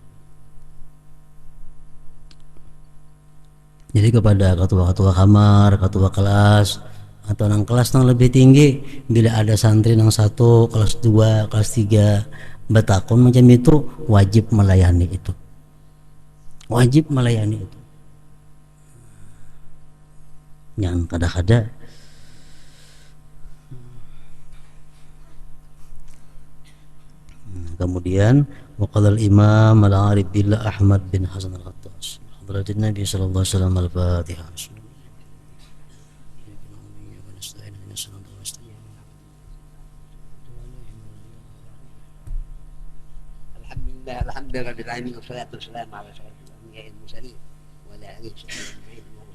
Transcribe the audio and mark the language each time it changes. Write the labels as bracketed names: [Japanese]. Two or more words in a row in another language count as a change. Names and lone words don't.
[Banjar] Jadi kepada ketua-ketua kamar, ketua kelas, atau nang kelas yang lebih tinggi, bila ada santri yang 1, kelas 2, kelas 3 batakon macam itu, wajib melayani itu, wajib melayani itu. Yang kada-kada kemudian [Arabic] وقال الإمام العارف بالله أحمد بن حسن العطاس حضرة النبي صلى الله عليه وسلم الفاتحة. الحمد لله رب العالمين والصلاة والسلام على أشرف الأنبياء المرسلين وعلى آله وصحبه أجمعين.